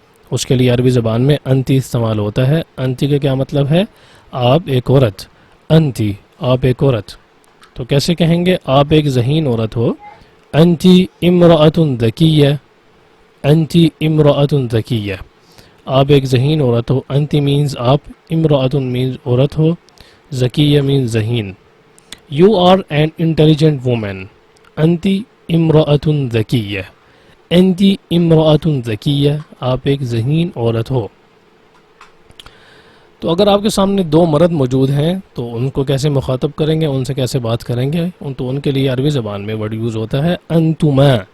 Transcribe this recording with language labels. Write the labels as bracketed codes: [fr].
[ur] اس کے لیے عربی زبان میں انتی استعمال ہوتا ہے. انتی کا کیا مطلب ہے؟ آپ ایک عورت. انتی آپ ایک عورت. تو کیسے کہیں گے؟ آپ ایک ذہین عورت ہو. [ar] انتی امرأۃ ذکیہ. انتی امرأۃ ذکیہ، [ur] آپ ایک ذہین عورت ہو. انتی مینز آپ، امرأۃ مینز عورت ہو، ذکیہ مینز ذہین. [en] You are an intelligent woman. [ar] انتی امرأۃ ذکیہ. انتی امرأۃ ذکیہ، [ur] آپ ایک ذہین عورت ہو. تو اگر آپ کے سامنے دو مرد موجود ہیں تو ان کو کیسے مخاطب کریں گے، ان سے کیسے بات کریں گے؟ تو ان کے لیے عربی زبان میں ورڈ یوز ہوتا ہے انتما.